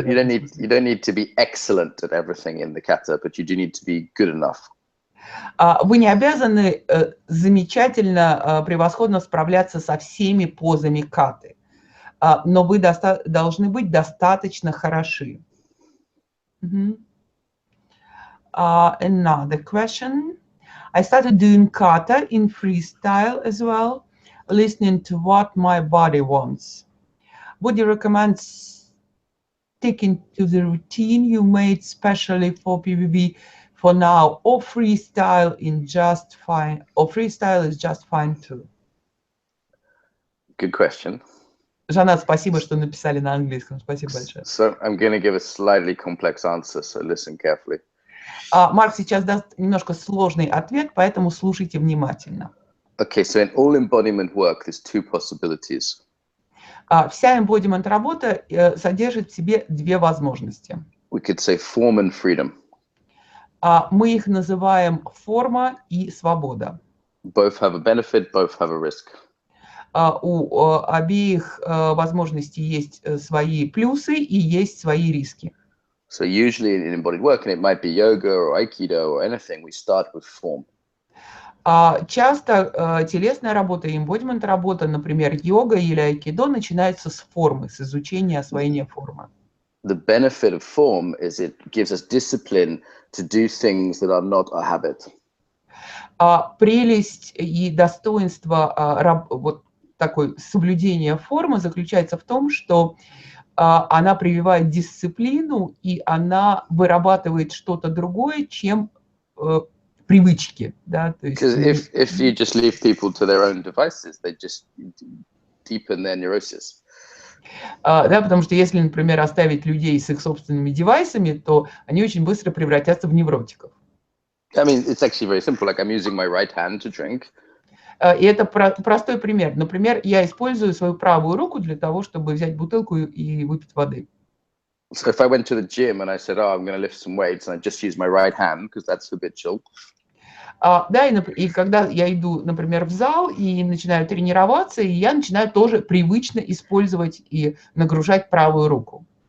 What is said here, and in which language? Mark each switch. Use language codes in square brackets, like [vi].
[en] You don't need to be excellent at everything in the kata, but you do need to be good enough. [ru] Вы не обязаны замечательно, превосходно справляться со всеми позами каты, но вы должны быть достаточно хороши. [en] Another question. I started doing kata in freestyle as well, listening to what my body wants. Would you recommend sticking to the routine you made specially for PBB for now, or freestyle is just fine too? Good question. [ru] Жанат, спасибо, что написали на английском. Спасибо большое. [en] So I'm going to give a slightly complex answer, so listen carefully. [ru] Марк сейчас даст немножко сложный ответ, поэтому слушайте внимательно. [en] Okay, so in all embodiment work, there's two possibilities. [ru] Вся embodiment работа содержит в себе две возможности. [en] We could say form and freedom. [ru] Мы их называем форма и свобода. [en] Both have a benefit, both have a risk. [ru] У обеих возможностей есть свои плюсы и есть свои риски. [en] So usually in embodied work, and it might be yoga or aikido or anything, we start with form. [ru] Часто телесная работа и embodiment работа, например, йога или айкидо, начинается с формы, с изучения освоения формы. [en] The benefit of form is it gives us discipline to do things that are not a habit. [ru] Прелесть и достоинство вот такой соблюдения формы заключается в том, что она прививает дисциплину, и она вырабатывает что-то другое, чем привычки. Да? [en] Because if you just leave people to their own devices, they just deepen their neurosis. [ru] Да, потому что если, например, оставить людей с их собственными девайсами, то они очень быстро превратятся в невротиков. [en] I mean, it's actually very simple. Like I'm using my right hand to drink. [ru] И это простой пример. Например, я использую свою правую руку для того, чтобы взять бутылку и выпить воды. [en] So if I went to the gym and I said, oh, I'm going to lift some weights, and I just use my right hand because that's habitual. [ru] Да, и когда я иду, например, в зал и начинаю тренироваться, и я начинаю тоже привычно использовать и нагружать правую руку.